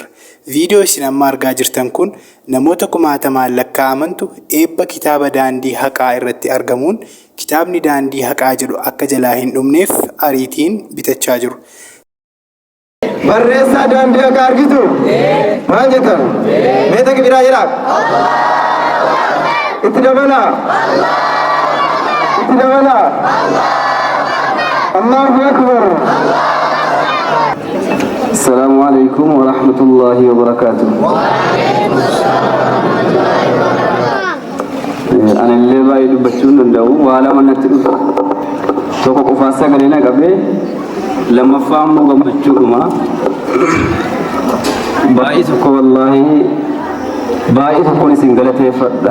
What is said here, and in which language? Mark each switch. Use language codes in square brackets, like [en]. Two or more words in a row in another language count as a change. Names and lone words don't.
[om] Viidiyoo isin amma argaa jirtan kun namoota kumaatamaan lakkaa'amantu eebba kitaaba daandii haqaa irratti argamuun kitaabni daandii haqaa jedhu akka jalaa hin dhumneef ariitiin bitachaa jiru. Barreessaa daandii haqaa argitu? Maal jettan? Meeta kibiraa jira? Itti dabalaa? Itti dabalaa? [ar] الله أكبر. السلام عليكم ورحمة الله وبركاته. [om] Ani illee baay'ee dubbachuu hin danda'u. Waa lama natti dhufa. Tokko qofaan sagalee na qabee lammaffaa immoo gammachuudhuma. Baay'ee tokko wallaahi baay'ee tokkoon isin galateeffadha.